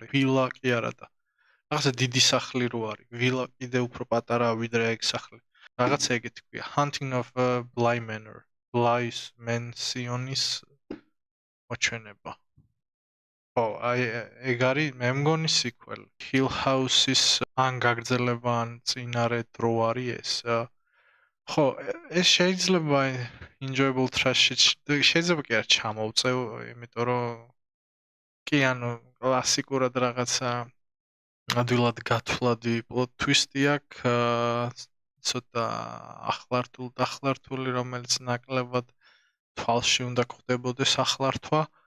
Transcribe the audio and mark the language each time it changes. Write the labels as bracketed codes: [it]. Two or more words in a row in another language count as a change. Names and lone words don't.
[ka] ვილა კი არა და რაღაცა დიდი სახლი რო არის. ვილა კიდე უფრო პატარაა ვიდრე ეგ სახლი. რაღაცა ეგეთი ქვია. Haunting of Bly Manor. Bly's Mansion-ის მოჩვენება. ხო, აი ეგ არის, მე მგონი sequel. Hill House-ის ან გაგრძელება ან წინარე დრო არის ეს. ხო, ეს შეიძლება [en] enjoyable trash- [ka] ში შეიძლება კი არ ჩამოვწევ, იმიტომ რომ კი ანუ კლასიკურად რაღაცა ადვილად გათვლადი [en] plot twist- [ka] ი აქვს, ცოტა ახლართული, რომელიც ნაკლებად თვალში უნდა ხვდებოდეს ახლართვა.